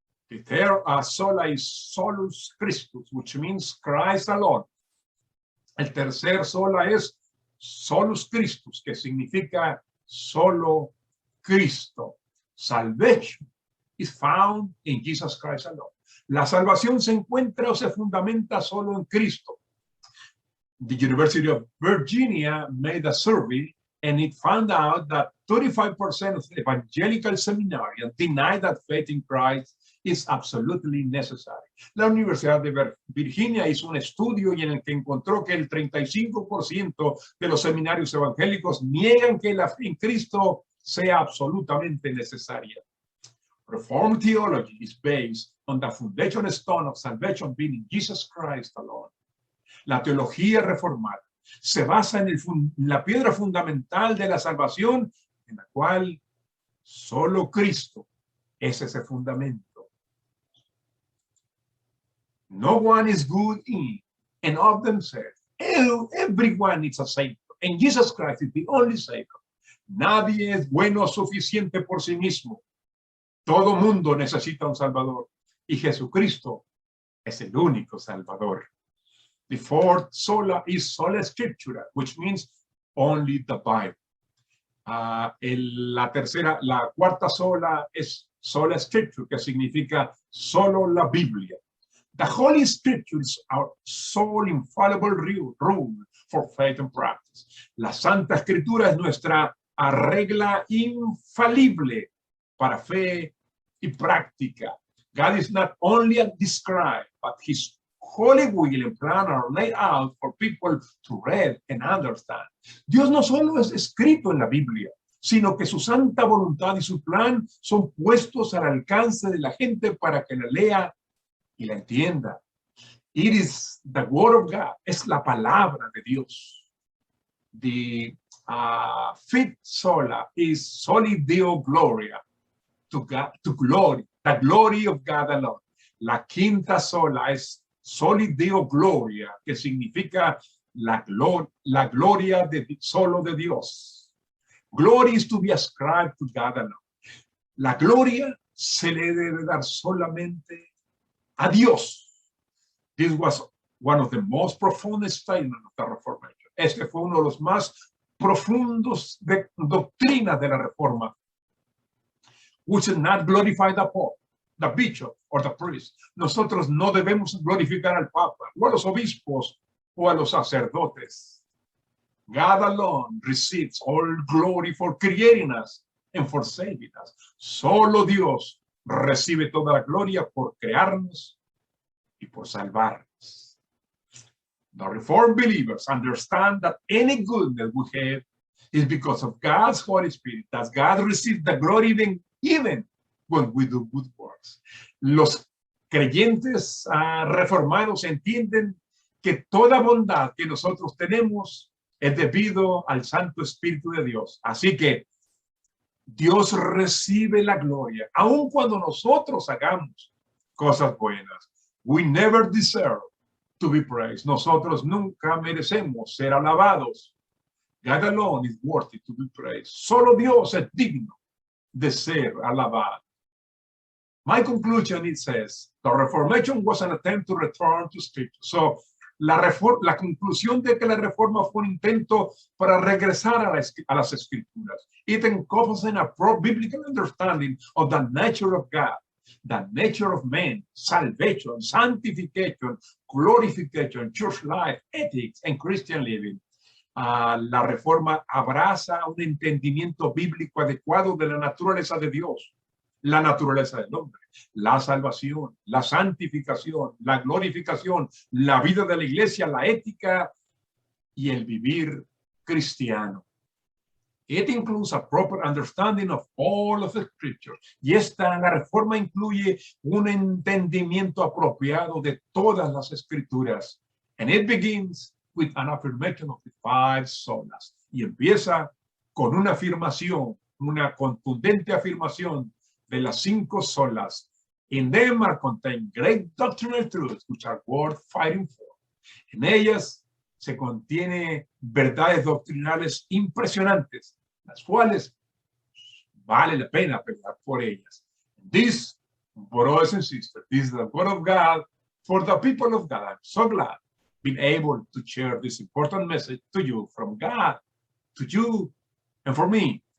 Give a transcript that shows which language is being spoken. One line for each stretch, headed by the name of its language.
English: The third sola is solus Christus, which means Christ alone.
Spanish: El tercer sola es solus Christus, que significa solo Cristo.
English: Salvation is found in Jesus Christ alone.
Spanish: La salvación se encuentra o se fundamenta solo en Cristo.
English: The University of Virginia made a survey and it found out that 35% of evangelical seminarians deny that faith in Christ is absolutely necessary.
Spanish: La Universidad de Virginia hizo un estudio y en el que encontró que el 35% de los seminarios evangélicos niegan que la fe en Cristo sea absolutamente necesaria.
English: Reformed theology is based on the foundation stone of salvation being in Jesus Christ alone.
Spanish: La teología reformada se basa en la piedra fundamental de la salvación, en la cual solo Cristo es ese fundamento.
English: No one is good in and of themselves. Everyone needs a Savior, and Jesus Christ is the only Savior.
Spanish: Nadie es bueno suficiente por sí mismo. Todo mundo necesita un Salvador, y Jesucristo es el único Salvador.
English: The fourth sola is sola scriptura, which means only the Bible.
Spanish: La cuarta sola es sola scriptura, que significa solo la Biblia.
English: The Holy Scripture is our sole infallible rule for faith and practice.
Spanish: La Santa Escritura es nuestra regla infalible para fe y práctica.
English: God is not only described, but His holy will and plan are laid out for people to read and understand.
Spanish: Dios no solo es escrito en la Biblia, sino que su santa voluntad y su plan son puestos al alcance de la gente para que la lea y la entienda.
English: It is the word of God,
Spanish: es la palabra de Dios.
English: The fifth sola is soli Deo gloria, to God, to glory, the glory of God alone.
Spanish: La quinta sola es soli Deo gloria, que significa la gloria solo de Dios.
English: Glory is to be ascribed to God alone.
Spanish: La gloria se le debe dar solamente a Dios.
English: This was one of the most profound statements of the Reformation.
Spanish: Este fue uno de los más profundos de doctrina de la Reforma.
English: We should not glorify the Pope, the bishop, or the priest.
Spanish: Nosotros no debemos glorificar al Papa, o a los obispos, o a los sacerdotes.
English: God alone receives all glory for creating us and for saving us.
Spanish: Solo Dios recibe toda la gloria por crearnos y por salvarnos.
English: The Reformed believers understand that any goodness we have is because of God's Holy Spirit, that God receives the glory even when we do good works.
Spanish: Los creyentes reformados entienden que toda bondad que nosotros tenemos es debido al Santo Espíritu de Dios. Así que Dios recibe la gloria, aun cuando nosotros hagamos cosas buenas.
English: We never deserve to be praised.
Spanish: Nosotros nunca merecemos ser alabados.
English: God alone is worthy to be praised.
Spanish: Solo Dios es digno de ser alabado.
English: My conclusion, it says, the Reformation was an attempt to return to Scripture.
Spanish: So, la conclusión de que la reforma fue un intento para regresar a las Escrituras.
English: It encompasses a biblical understanding of the nature of God, the nature of man, salvation, sanctification, glorification, church life, ethics, and Christian living.
Spanish: La reforma abraza un entendimiento bíblico adecuado de la naturaleza de Dios, la naturaleza del hombre, la salvación, la santificación, la glorificación, la vida de la iglesia, la ética y el vivir cristiano.
English: It includes a proper understanding of all of the scripture.
Spanish: Y la reforma incluye un entendimiento apropiado de todas las escrituras.
English: And it begins with an affirmation of the 5 solas.
Spanish: Y empieza con una afirmación, una contundente afirmación de las 5 solas.
English: In them are contained great doctrinal truths which are worth fighting for.
Spanish: En ellas se contiene verdades doctrinales impresionantes, las cuales vale la pena pelear por ellas.
English: This, brothers and sisters, this is the word of God for the people of God. I'm so glad being able to share this important message to you from God, to you, and for me.